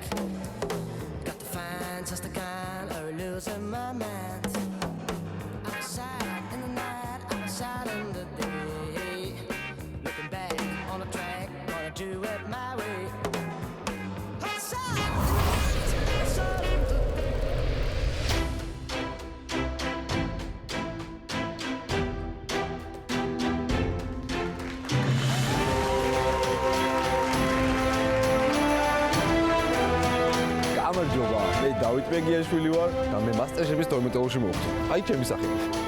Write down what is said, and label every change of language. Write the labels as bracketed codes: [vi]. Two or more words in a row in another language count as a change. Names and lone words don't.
[en] Got the fine, just a kind of losing my mind. Outside in the night, outside in the day. Looking back on the track, gonna do it my way. Outside in the night, outside in the day. [ka] გამარჯობა, მე დავით მეგიაშვილი ვარ და მე MasterChef-ის 12-ში მოვხდი. აი ჩემი სახელი.